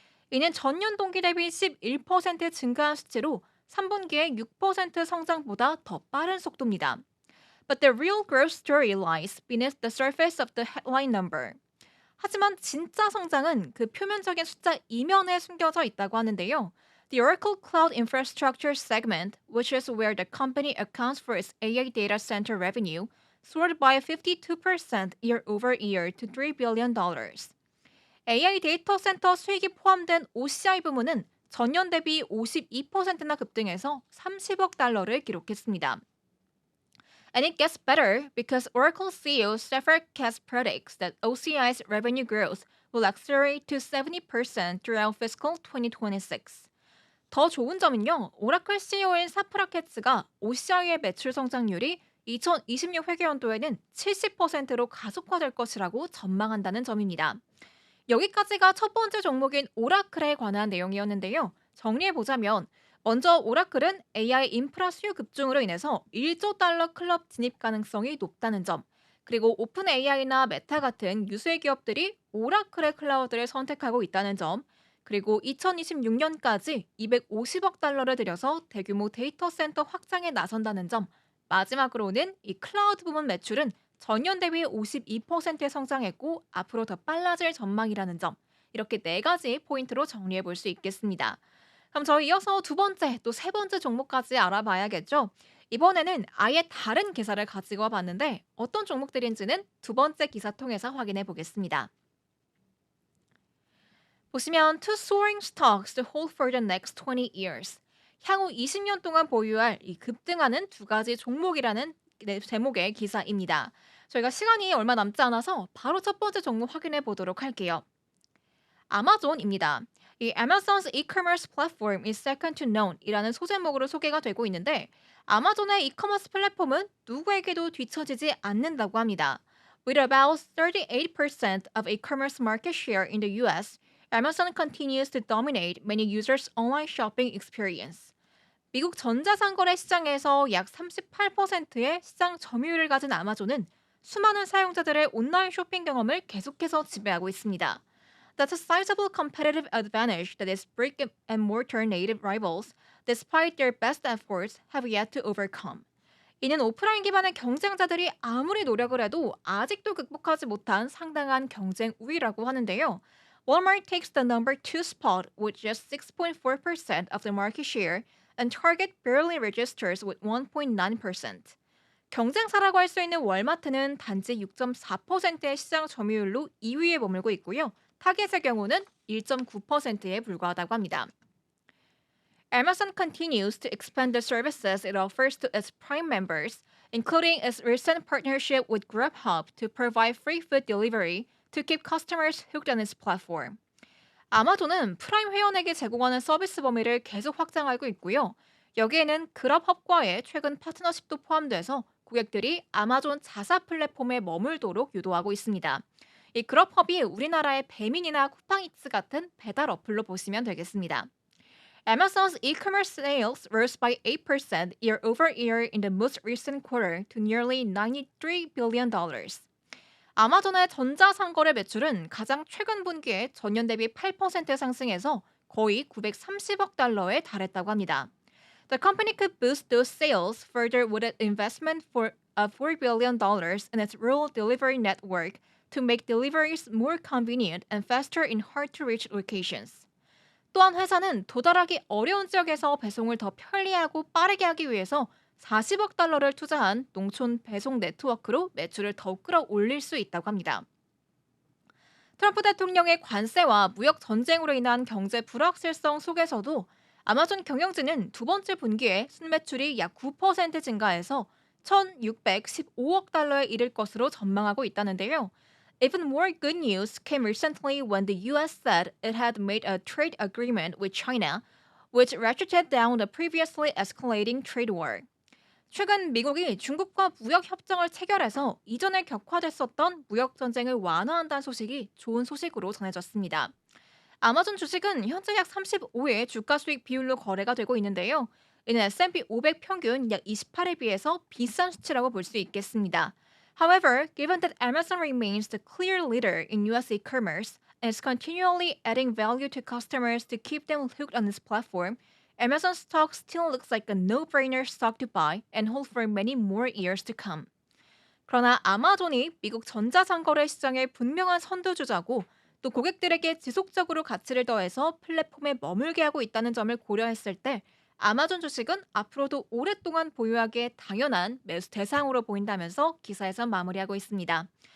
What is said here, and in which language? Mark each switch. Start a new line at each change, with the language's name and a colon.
Korean: 이는 전년 동기 대비 11% 증가한 수치로 3분기의 6% 성장보다 더 빠른 속도입니다.
English: But the real growth story lies beneath the surface of the headline number.
Korean: 하지만 진짜 성장은 그 표면적인 숫자 이면에 숨겨져 있다고 하는데요.
English: The Oracle Cloud Infrastructure segment, which is where the company accounts for its AI data center revenue, soared by 52% year over year to $3 billion.
Korean: AI 데이터 센터 수익이 포함된 OCI 부문은 전년 대비 52%나 급등해서 30억 달러를 기록했습니다.
English: And it gets better because Oracle CEO Stefan Katz predicts that OCI's revenue growth will accelerate to 70% throughout fiscal 2026.
Korean: 더 좋은 점은요, 오라클 CEO인 사프라 캐츠가 OCI의 매출 성장률이 2026 회계연도에는 70%로 가속화될 것이라고 전망한다는 점입니다. 여기까지가 첫 번째 종목인 오라클에 관한 내용이었는데요. 정리해보자면 먼저 오라클은 AI 인프라 수요 급증으로 인해서 1조 달러 클럽 진입 가능성이 높다는 점, 그리고 오픈 AI나 메타 같은 유수의 기업들이 오라클의 클라우드를 선택하고 있다는 점, 그리고 2026년까지 250억 달러를 들여서 대규모 데이터 센터 확장에 나선다는 점, 마지막으로는 이 클라우드 부문 매출은 전년 대비 52% 성장했고 앞으로 더 빨라질 전망이라는 점, 이렇게 4가지 포인트로 정리해 볼 수 있겠습니다. 그럼 저희 이어서 두 번째, 또 세 번째 종목까지 알아봐야겠죠? 이번에는 아예 다른 기사를 가지고 와봤는데 어떤 종목들인지는 두 번째 기사 통해서 확인해 보겠습니다. 보시면
English: two soaring stocks to hold for the next 20 years.
Korean: 향후 20년 동안 보유할 이 급등하는 두 가지 종목이라는 제목의 기사입니다. 저희가 시간이 얼마 남지 않아서 바로 첫 번째 종목 확인해 보도록 할게요. 아마존입니다. 이
English: Amazon's e-commerce platform is second to none
Korean: 이라는 소제목으로 소개가 되고 있는데 아마존의 이커머스 플랫폼은 누구에게도 뒤처지지 않는다고 합니다.
English: With about 38% of e-commerce market share in the US, Amazon continues to dominate many users' online shopping experience.
Korean: 미국 전자상거래 시장에서 약 38%의 시장 점유율을 가진 아마존은 수많은 사용자들의 온라인 쇼핑 경험을 계속해서 지배하고 있습니다.
English: That's a sizable competitive advantage that its brick and mortar native rivals, despite their best efforts, have yet to overcome.
Korean: 이는 오프라인 기반의 경쟁자들이 아무리 노력을 해도 아직도 극복하지 못한 상당한 경쟁 우위라고 하는데요.
English: Walmart takes the number 2 spot with just 6.4% of the market share and Target barely registers with 1.9%.
Korean: 경쟁사라고 할 수 있는 월마트는 단지 6.4%의 시장 점유율로 2위에 머물고 있고요. 타겟의 경우는 1.9%에 불과하다고 합니다.
English: Amazon continues to expand the services it offers to its Prime members, including its recent partnership with Grubhub to provide free food delivery to keep customers hooked on its platform.
Korean: 아마존은 프라임 회원에게 제공하는 서비스 범위를 계속 확장하고 있고요. 여기에는 그럽헙과의 최근 파트너십도 포함돼서 고객들이 아마존 자사 플랫폼에 머물도록 유도하고 있습니다. 이 그럽헙이 우리나라의 배민이나 쿠팡이츠 같은 배달 어플로 보시면 되겠습니다.
English: Amazon's e-commerce sales rose by 8% year over year in the most recent quarter to nearly $93 billion.
Korean: 아마존의 전자상거래 매출은 가장 최근 분기에 전년 대비 8% 상승해서 거의 930억 달러에 달했다고 합니다.
English: The company could boost those sales further with an investment of $4 billion in its rural delivery network to make deliveries more convenient and faster in hard-to-reach locations.
Korean: 또한 회사는 도달하기 어려운 지역에서 배송을 더 편리하고 빠르게 하기 위해서 40억 달러를 투자한 농촌 배송 네트워크로 매출을 더욱 끌어올릴 수 있다고 합니다. 트럼프 대통령의 관세와 무역 전쟁으로 인한 경제 불확실성 속에서도 아마존 경영진은 두 번째 분기에 순매출이 약 9% 증가해서 1,615억 달러에 이를 것으로 전망하고 있다는데요.
English: Even more good news came recently when the US said it had made a trade agreement with China, which ratcheted down the previously escalating trade war.
Korean: 최근 미국이 중국과 무역 협정을 체결해서 이전에 격화됐었던 무역 전쟁을 완화한다는 소식이 좋은 소식으로 전해졌습니다. 아마존 주식은 현재 약 35의 주가 수익 비율로 거래가 되고 있는데요. 이는 S&P 500 평균 약 28에 비해서 비싼 수치라고 볼 수 있겠습니다.
English: However, given that Amazon remains the clear leader in US e-commerce and is continually adding value to customers to keep them hooked on its platform, Amazon stock still looks like a no-brainer stock to buy and hold for many more years to come.
Korean: 그러나 아마존이 미국 전자상거래 시장의 분명한 선두주자고 또 고객들에게 지속적으로 가치를 더해서 플랫폼에 머물게 하고 있다는 점을 고려했을 때 아마존 주식은 앞으로도 오랫동안 보유하기에 당연한 매수 대상으로 보인다면서 기사에서 마무리하고 있습니다.